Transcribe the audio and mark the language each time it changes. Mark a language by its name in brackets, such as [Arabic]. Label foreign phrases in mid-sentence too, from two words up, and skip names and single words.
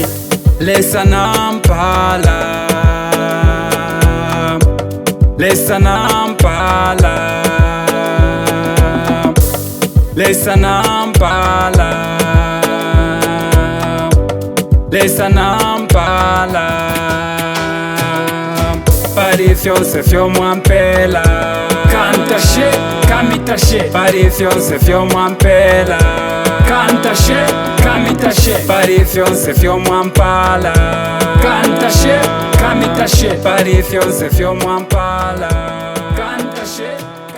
[English] Listen Ampala, listen Ampala, listen Ampala, listen Ampala. [Bemba] Pari fyonse fyo mwampela, kanta she, kamita she. Pari fyonse fyo mwampela, kanta she, kamita she. Pari fyonse fyo mwampala, kanta she, kamita she. Pari fyonse fyo mwampala, kanta she.